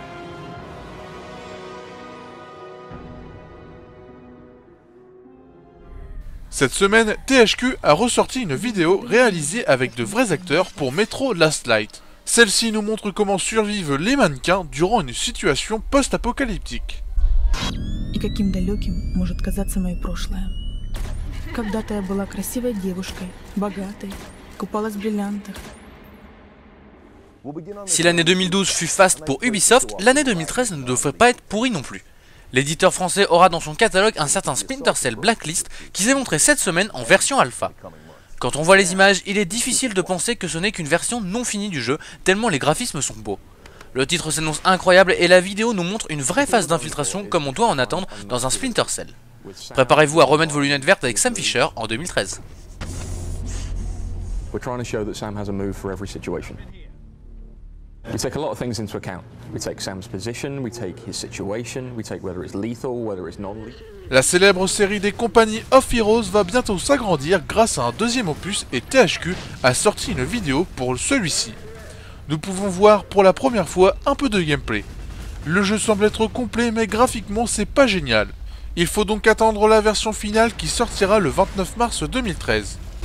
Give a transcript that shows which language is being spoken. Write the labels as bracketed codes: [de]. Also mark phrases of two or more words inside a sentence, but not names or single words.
[fr] Cette semaine, THQ a ressorti une vidéo réalisée avec de vrais acteurs pour Metro Last Light. Celle-ci nous montre comment survivent les mannequins durant une situation post-apocalyptique. [ru] И каким далеким может казаться мое прошлое. Когда-то я была красивой девушкой, богатой, купалась в бриллиантах. [fr] Si l'année 2012 fut faste pour Ubisoft, l'année 2013 ne devrait pas être pourrie non plus. L'éditeur français aura dans son catalogue un certain Splinter Cell Blacklist qui s'est montré cette semaine en version alpha. Quand on voit les images, il est difficile de penser que ce n'est qu'une version non finie du jeu, tellement les graphismes sont beaux. Le titre s'annonce incroyable et la vidéo nous montre une vraie phase d'infiltration comme on doit en attendre dans un Splinter Cell. Préparez-vous à remettre vos lunettes vertes avec Sam Fisher en 2013. [en] We're trying to show that Sam has a move for every situation. We take a lot of things into account. We take Sam's position, we take his situation, we take whether it's lethal, whether it's non-lethal. [fr] La célèbre série des compagnies of Heroes va bientôt s'agrandir grâce à un deuxième opus et THQ a sorti une vidéo pour celui-ci. Nous pouvons voir pour la première fois un peu de gameplay. Le jeu semble être complet mais graphiquement c'est pas génial. Il faut donc attendre la version finale qui sortira le 29 mars 2013.